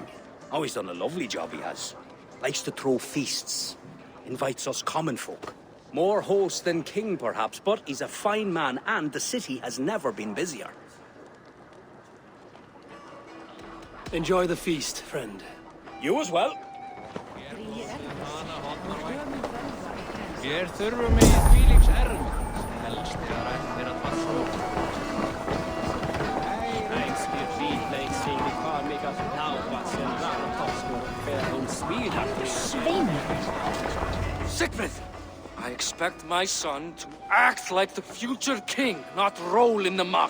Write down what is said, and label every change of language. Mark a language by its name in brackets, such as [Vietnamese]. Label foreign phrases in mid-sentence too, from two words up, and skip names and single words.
[English] Oh, he's done a lovely job, he has. Likes to throw feasts. Invites us common folk. More host than king, perhaps, but he's a fine man, and the city has never been busier. Enjoy the feast, friend. You as well. [Icelandic] Hér þurfum við þvílíks erfitt. Helst þegar ættir að passa okkur. [English] Siegfried! I expect my son to act like the future king, not roll in the muck.